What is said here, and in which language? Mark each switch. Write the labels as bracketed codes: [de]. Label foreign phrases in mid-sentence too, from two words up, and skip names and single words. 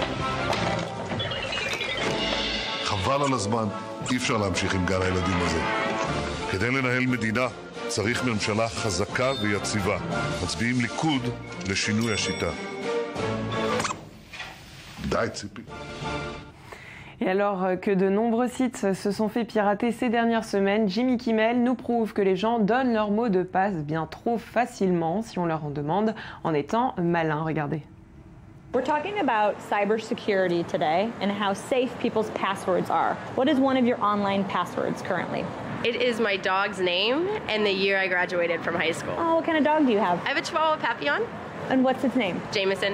[he] חבל על הזמן, אי אפשר להמשיך עם גן הילדים הזה. כדי לנהל מדינה צריך ממשלה חזקה ויציבה. מצביעים ליכוד לשינוי השיטה. די, ציפי. [fr] Et alors que de nombreux sites se sont fait pirater ces dernières semaines, Jimmy Kimmel nous prouve que les gens donnent leur mot de passe bien trop facilement si on leur en demande en étant malin. Regardez. [en] We're talking about cybersecurity today and how safe people's passwords are. What is one of your online passwords currently? It is my dog's name and the year I graduated from high school. Oh, what kind of dog do you have? I have a Chihuahua Papillon. And what's its name? Jameson.